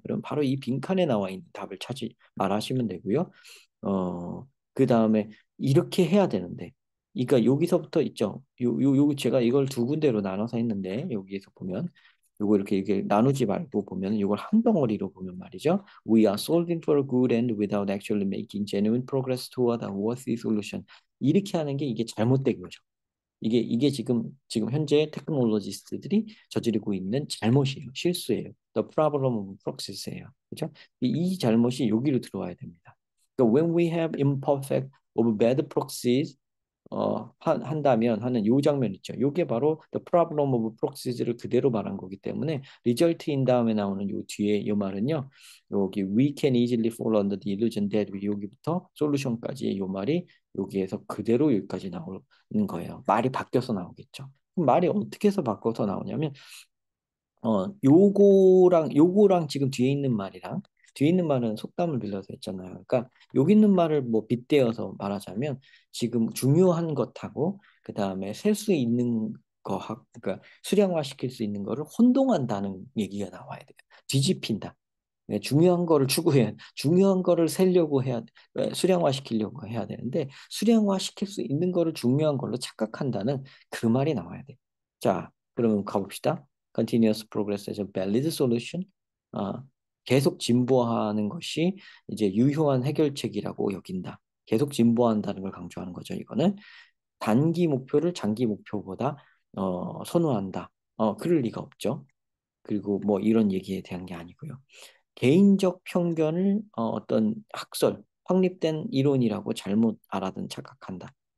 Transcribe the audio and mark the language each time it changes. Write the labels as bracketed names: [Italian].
[Korean] 그러면 바로 이 빈칸에 나와 있는 답을 말하시면 되고요. 그 다음에 이렇게 해야 되는데, 그러니까 여기서부터 있죠. 요 제가 이걸 두 군데로 나눠서 했는데 여기에서 보면 요거 이렇게 나누지 말고 보면 이걸 한 덩어리로 보면 말이죠. [English] We are solving for a good end without actually making genuine progress toward a worthy solution. [Korean] 이렇게 하는 게 이게 잘못된 거죠. 이게 지금 현재 테크놀로지스트들이 저지르고 있는 잘못이에요. 실수예요. [English] The problem of proxy예요. [Korean] 그렇죠? 이 잘못이 여기로 들어와야 됩니다. 그러니까 [English] when we have imperfect or bad proxies [Korean] 한다면 하는 요 장면 있죠. 요게 바로 [English] the problem of proxies [Korean] 를 그대로 말한 거기 때문에 result인 다음에 나오는 요 뒤에 요 말은요. 여기 [English] we can easily fall under the illusion that we [Korean] 여기부터 solution까지 요 말이 여기에서 그대로 여기까지 나오는 거예요. 말이 바뀌어서 나오겠죠. 그럼 말이 어떻게 해서 바꿔서 나오냐면 요거랑 지금 뒤에 있는 말이랑 뒤에 있는 말은 속담을 빌려서 했잖아요. 그러니까 여기 있는 말을 뭐 빗대어서 말하자면 지금 중요한 것하고 그 다음에 셀 수 있는 그러니까 수량화 시킬 수 있는 거를 혼동한다는 얘기가 나와야 돼요. 뒤집힌다. 네, 중요한 거를 추구해, 중요한 거를 세려고 해야, 수량화 시키려고 해야 되는데, 수량화 시킬 수 있는 거를 중요한 걸로 착각한다는 그 말이 나와야 돼. 자, 그러면 가봅시다. [English] Continuous progress as a valid solution. [Korean] 아, 계속 진보하는 것이 이제 유효한 해결책이라고 여긴다. 계속 진보한다는 걸 강조하는 거죠, 이거는. 단기 목표를 장기 목표보다 선호한다. 그럴 리가 없죠. 그리고 뭐 이런 얘기에 대한 게 아니고요. 개인적 편견을 어떤 학설, 확립된 이론이라고 잘못 알아든 착각한다.